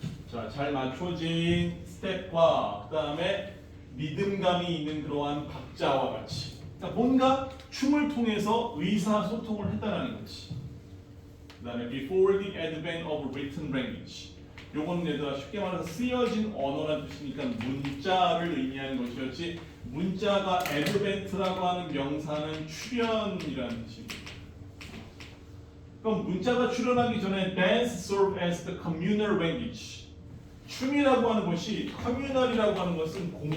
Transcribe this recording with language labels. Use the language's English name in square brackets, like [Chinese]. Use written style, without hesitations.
[Korean] 자, 잘 맞춰진 스텝과 그 다음에 리듬감이 있는 그러한 박자와 같이, 그러니까 뭔가 춤을 통해서 의사소통을 했다는 거지. 그 다음에 [English] before the advent of written language. [Korean] 요건 얘들아 쉽게 말해서 쓰여진 언어라는 뜻이니까 문자를 의미하는 것이었지, 문자가 advent라고 하는 명사는 출현이라는 뜻입니다. 그럼 문자가 출현하기 전에 [English] dance served as the communal language. [Korean] 춤이라고 하는 것이, 커뮤널이라고 하는 것은